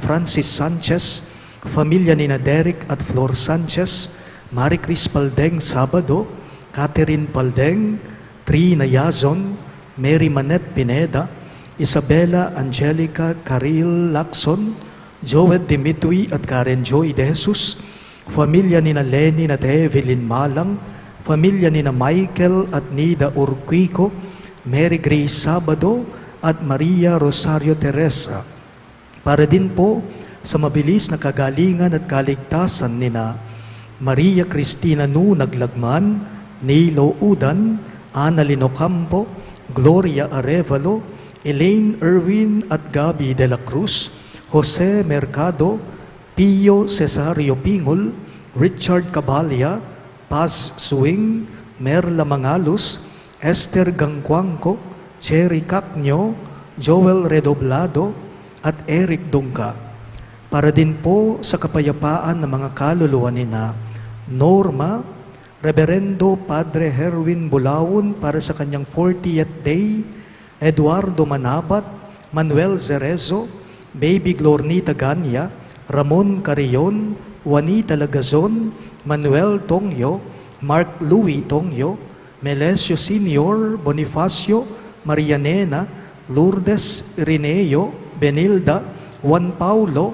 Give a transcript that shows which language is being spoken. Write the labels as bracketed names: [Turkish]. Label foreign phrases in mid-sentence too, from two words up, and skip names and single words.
[Filipino] Francis Sanchez, familia ni na Derek at Flor Sanchez, Marie Cris Paldeng Sabado, Catherine Paldeng, Trina Yazon, Mary Manette Pineda, Isabella Angelica Caril Lacson, Joel Dimitri at Karen Joy De Jesus, familia ni na Lenny at Evelyn Malang, familia ni na Michael at Nida Urquico, Mary Grace Sabado at Maria Rosario Teresa. Para din po sa mabilis na kagalingan at kaligtasan ni na Maria Cristina Nu Naglagman, Nilo Udan, Ana Lino Campo, Gloria Arevalo, Elaine Erwin at Gabi de la Cruz, Jose Mercado, Pio Cesario Pingol, Richard Cabalya, Paz Suing, Merla Mangalus, Esther Gangcuangco, Cherry Cacnyo, Joel Redoblado, at Eric Dungka. Para din po sa kapayapaan ng mga kaluluwa nina Norma, Reverendo Padre Herwin Bulawon para sa kanyang 40th day, Eduardo Manabat, Manuel Zerezo, Baby Glornita Ganya, Ramon Carrion, Juanita Lagazon, Manuel Tongyo, Mark Louis Tongyo, Melesio Senior, Bonifacio, Marianena, Lourdes Irineo, Benilda, Juan Paulo,